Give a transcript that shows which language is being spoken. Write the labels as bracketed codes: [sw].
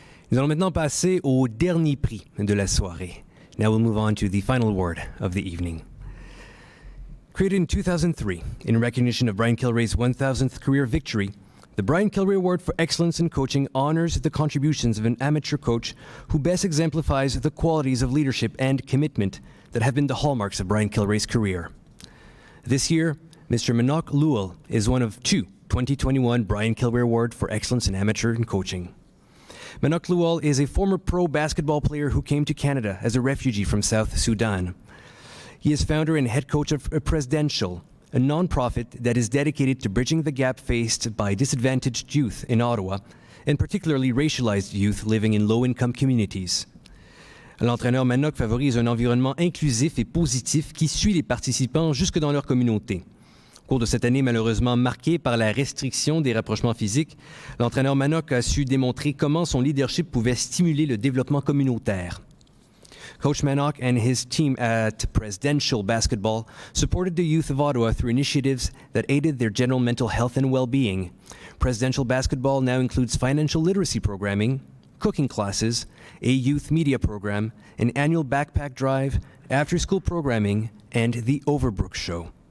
[fr] Nous allons maintenant passer au dernier prix de la soirée. [en] Now we'll move on to the final award of the evening. Created in 2003 in recognition of Brian Kilrea's 1,000th career victory, the Brian Kilrea Award for Excellence in Coaching honors the contributions of an amateur coach who best exemplifies the qualities of leadership and commitment that have been the hallmarks of Brian Kilrea's career. This year, Mr. Manok Lual is one of two 2021 Brian Kilrea Award for Excellence in Amateur and Coaching. Manok Lual is a former pro basketball player who came to Canada as a refugee from South Sudan. He is founder and head coach of Presidential, a nonprofit that is dedicated to bridging the gap faced by disadvantaged youth in Ottawa, and particularly racialized youth living in low-income communities. [fr] L'entraîneur Manoc favorise un environnement inclusif et positif qui suit les participants jusque dans leur communauté. Au cours de cette année malheureusement marquée par la restriction des rapprochements physiques, l'entraîneur Manoc a su démontrer comment son leadership pouvait stimuler le développement communautaire. [en] Coach Manoc and his team at Presidential Basketball supported the youth of Ottawa through initiatives that aided their general mental health and well-being. Presidential Basketball now includes financial literacy programming, cooking classes, a youth media program, an annual backpack drive, after-school programming, and the Overbrook Show.